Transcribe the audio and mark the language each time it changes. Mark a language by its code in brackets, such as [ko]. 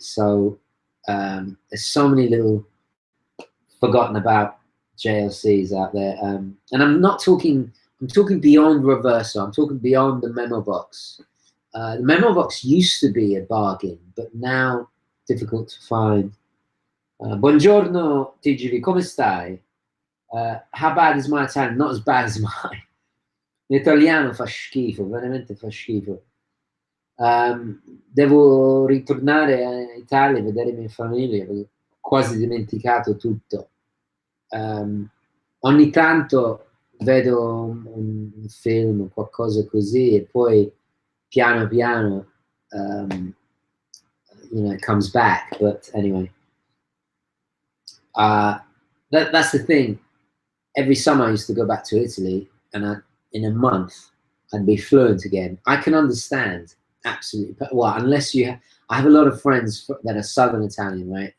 [en] So there's so many little forgotten about JLCs out there, and I'm talking beyond Reverso. I'm talking beyond the memo box. The memo box used to be a bargain, but now difficult to find. [it] Buongiorno, [en] TGV, [it] come stai? [en] How bad is my Italian? Not as bad as mine. [it] L'italiano fa schifo, veramente fa schifo. Devo ritornare in Italia e vedere mia famiglia, perché ho quasi dimenticato tutto. Ogni tanto vedo un film, qualcosa così, e poi piano piano, [en] you know, it comes back. But anyway, that's the thing. Every summer I used to go back to Italy, and in a month I'd be fluent again. I can understand absolutely well, unless I have a lot of friends that are Southern Italian, right?